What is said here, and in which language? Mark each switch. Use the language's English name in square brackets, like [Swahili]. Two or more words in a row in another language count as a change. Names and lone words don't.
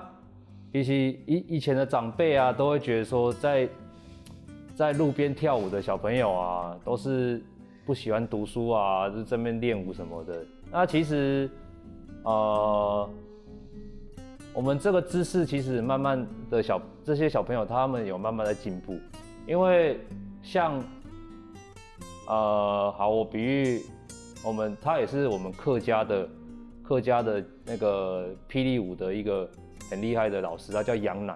[Chinese] 其實以前的長輩啊，都會覺得說在路邊跳舞的小朋友啊，都是不喜歡讀書啊，就在那邊練舞什麼的。那其實，我們這個姿勢其實慢慢的這些小朋友他們有慢慢在進步，因為像好，我比喻他也是我們客家的那個霹靂舞的一個很厲害的老師，他叫楊乃。